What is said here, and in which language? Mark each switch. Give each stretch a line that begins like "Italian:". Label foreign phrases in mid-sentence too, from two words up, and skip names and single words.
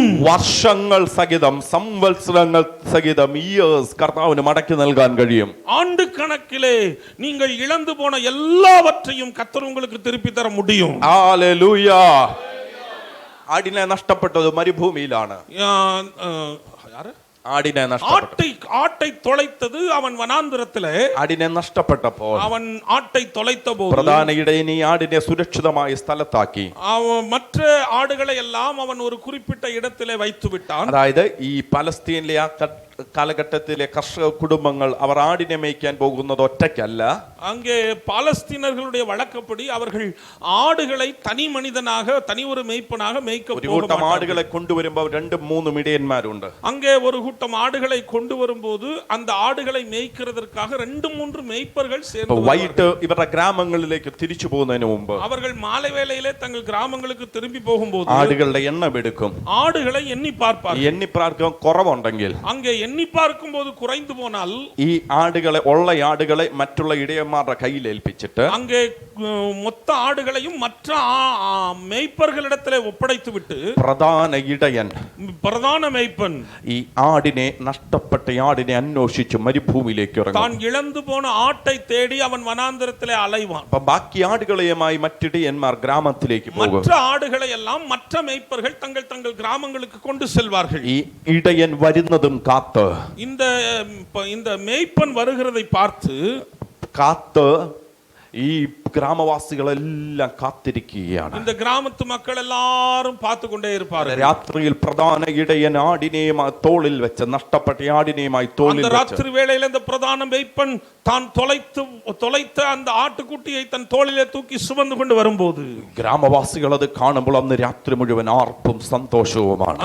Malayalam: വർഷങ്ങൾ സഹിതം, സംവത്സരങ്ങൾ സഹിതം, ഇയേഴ്സ് കർത്താവിന് മടക്കി നൽകാൻ കഴിയും.
Tamil: ஆண்டு கணக்கிலே நீங்கள் இழந்து போன எல்லாவற்றையும் கர்த்தர் உங்களுக்கு திருப்பி தர முடியும்.
Malayalam: ഹല്ലേലൂയ. ആടിനെ നഷ്ടപ്പെട്ടത് മരുഭൂമിയിലാണ്. ആടിനെ
Tamil: ஆட்டை தொலைத்தது அவன் வனாந்திரத்திலே.
Malayalam: ആടിനെ നഷ്ടപ്പെട്ടപ്പോൾ
Tamil: அவன் ஆட்டை தொலைத்தபோது
Malayalam: പ്രധാന ഇടയൻ ഈ ആടിനെ സുരക്ഷിതമായ സ്ഥലത്താക്കി.
Tamil: மற்ற ஆடுகளை எல்லாம் அவன் ஒரு குறிப்பிட்ட இடத்திலே வைத்து விட்டான்.
Malayalam: അതായത് ഈ പലസ്തീനിലെ ആ കാലഘട്ടത്തിലെ കർഷക കുടുംബങ്ങൾ അവർ ആടിനെ മേയ്ക്കാൻ പോകുന്നത് ഒറ്റയ്ക്കല്ല.
Tamil: அங்கே பாலஸ்தீனர்களுடைய வழக்கப்படி அவர்கள் ஆடுகளை தனி மனிதனாக தனி ஒரு மேய்ப்பனாக மேய்க்க
Malayalam: ഒരു കൂട്ടം ആടുകളെ കൊണ്ടുവരുമ്പോൾ 2-3 ഇടയന്മാരുണ്ട്.
Tamil: அங்கே ஒரு கூட்டம் ஆடுகளை கொண்டு வரும்போது அந்த ஆடுகளை மேய்க்கிறதற்காக 2-3 மேய்ப்பர்கள் சேர்ந்து
Malayalam: വൈകിട്ട് ഇവരുടെ ഗ്രാമങ്ങളിലേക്ക് തിരിച്ചു പോകുന്നതിന് മുമ്പ്
Tamil: அவர்கள் மாலை வேளையிலே தங்கள் கிராமங்களுக்கு திரும்பி போகும்போது
Malayalam: ആടുകളുടെ എണ്ണം എടുക്കും.
Tamil: ஆடுகளை எண்ணி பார்ப்பார்கள்.
Malayalam: എണ്ണിപ്പാർക്കാൻ കുറവുണ്ടെങ്കിൽ
Tamil: அங்கே எண்ணி பார்க்கும்போது குறைந்து போனால்
Malayalam: ഈ ആടുകളെ ആടുകളെ മറ്റുള്ള ഇടയന്മാരുടെ കയ്യിൽ ഏൽപ്പിച്ചിട്ട്
Tamil: அங்கே மொத்த ஆடுகளையும் மற்ற மேய்ப்பர்களிடத்திலே ஒப்படைத்து விட்டு
Malayalam: പ്രധാന ഇടയൻ
Tamil: பிரதான மேய்ப்பன்
Malayalam: ഈ ആടിനെ നഷ്ടപ്പെട്ട ആടിനെ അന്വേഷിച്ച് മരുഭൂമിയിലേക്ക് ഇറങ്ങും.
Tamil: தான் இழந்து போன ஆட்டை தேடி அவன் வனாந்தரத்திலே அலைவான்.
Malayalam: അപ്പൊ ബാക്കി ആടുകളെയുമായി മറ്റിടയന്മാർ ഗ്രാമത്തിലേക്ക് പോകും.
Tamil: மற்ற ஆடுகளை எல்லாம் மற்ற மேய்ப்பர்கள் தங்கள் தங்கள் கிராமங்களுக்கு கொண்டு செல்வார்கள்.
Malayalam: ഈ ഇടയൻ വരുന്നതും കാത്ത്
Tamil: இந்த மேய்ப்பன் வருகிறதை பார்த்து
Malayalam: ഈ ഗ്രാമവാസികളെല്ലാം കാത്തിരിക്കുകയാണ്.
Tamil: இந்த கிராமத்து மக்கள் எல்லாரும் பார்த்து கொண்டே இருப்பார்கள்.
Malayalam: രാത്രിയിൽ പ്രധാന ഇടയൻ ആടിനെയുമായി തോളിൽ വെച്ച് നഷ്ടപ്പെട്ട ആടിനെയുമായി തോളിൽ
Tamil: அந்த ராத்திரி வேளையில இந்த பிரதான மேய்ப்பன் தான் தொலைத்த அந்த ஆட்டுக்குட்டியை தன் தோளிலே தூக்கி சுமந்து கொண்டு வரும்போது
Malayalam: ഗ്രാമവാസികൾ അത് കാണുമ്പോൾ അന്ന് രാത്രി മുഴുവൻ ആർപ്പും സന്തോഷവുമാണ്.